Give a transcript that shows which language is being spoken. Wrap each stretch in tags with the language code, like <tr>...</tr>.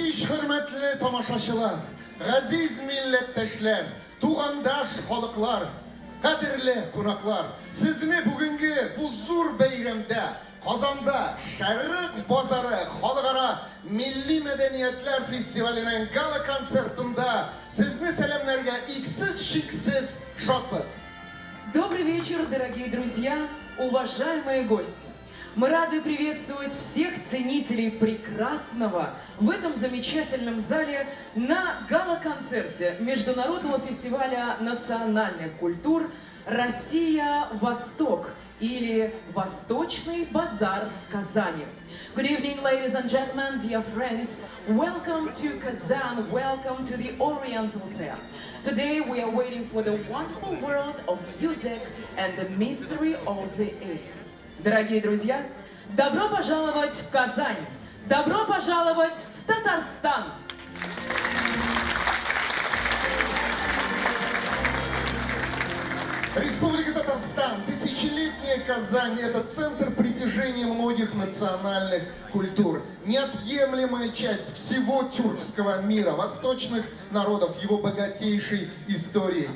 <tt>Hürmetli tamaşaçılar, gaziz milletteşler, tuğandaş halklar, kadirli konaklar, sizni bugünkü bu zor beyramda Kazanda Şerrik Bazarı Halkara Milli Medeniyetler Festivali'nin gala konsertinde sizni selamlarga iksiz şiksiz şatbız.</tt> <ru>Добрый вечер, дорогие друзья, уважаемые гости. Мы рады приветствовать всех ценителей прекрасного в этом замечательном зале на гала-концерте Международного фестиваля национальных культур «Россия-Восток» или «Восточный базар» в Казани.</ru> <en>Good evening, ladies and gentlemen, dear friends. Welcome to Kazan, welcome to the Oriental Fair. Today we are waiting for the wonderful world of music and the mystery of the East.</en> <ru>Дорогие друзья, добро пожаловать в Казань! Добро пожаловать в Татарстан! Республика Татарстан, тысячелетняя Казань – это центр притяжения многих национальных культур, неотъемлемая часть всего тюркского мира, восточных народов, его богатейшей истории.</ru>